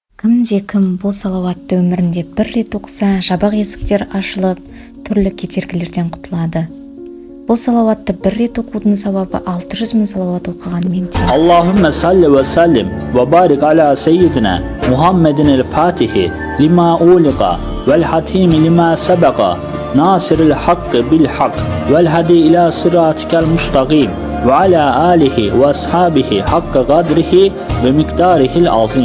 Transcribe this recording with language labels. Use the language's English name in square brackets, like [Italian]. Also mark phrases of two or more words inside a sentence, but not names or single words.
[Kazakh] Кім бұл салауатты өмірінде бір рет оқыса, жабық есіктер ашылып, түрлі кедергілерден құтылады. Бұл салауатты бір рет оқудың сауабы 600 000 салауат оқығанмен тең. [Arabic] اللهم صل وسلم وبارك على سيدنا محمد الفاتح لما أغلق والخاتم لما سبق ناصر الحق بالحق والهادي إلى صراطك المستقيم وعلى آله وأصحابه حق قدره ومقداره العظيم.